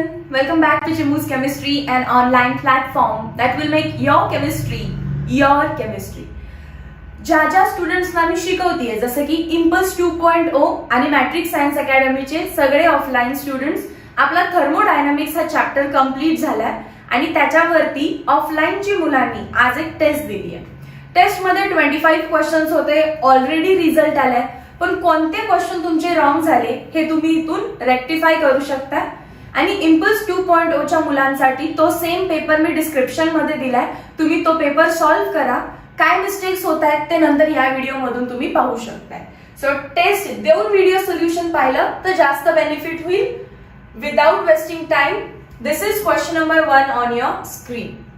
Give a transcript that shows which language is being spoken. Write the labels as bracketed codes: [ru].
[en] Welcome back to Chimu's Chemistry, an online platform that will make your chemistry your chemistry. [mr] ज्या स्टुडंट्सना मी शिकवतेय जसं की impulse 2.0 आणि matrix science अकॅडमीचे सगळे offline students आपला thermodynamics हा चॅप्टर कंप्लीट झालाय आणि त्याच्यावरती ऑफलाईनची मुलांनी आज एक टेस्ट दिली आहे. टेस्टमध्ये 25 क्वेश्चन्स होते, ऑलरेडी रिझल्ट आलाय, पण कोणते क्वेश्चन तुमचे रॉंग झाले हे तुम्ही इथून रेक्टिफाय करू शकता. आणि इम्पल्स 2.0 च्या मुलांसाठी तो सेम पेपर मी डिस्क्रिप्शन मध्ये दिलाय, तुम्ही तो पेपर सॉल्व्ह करा. काय मिस्टेक्स होत आहेत ते नंतर या व्हिडिओ मधून तुम्ही पाहू शकताय. सो टेस्ट देऊन व्हिडिओ सोल्युशन पाहिलं तर जास्त बेनिफिट होईल. [en] Without wasting time, this is question number 1 on your screen.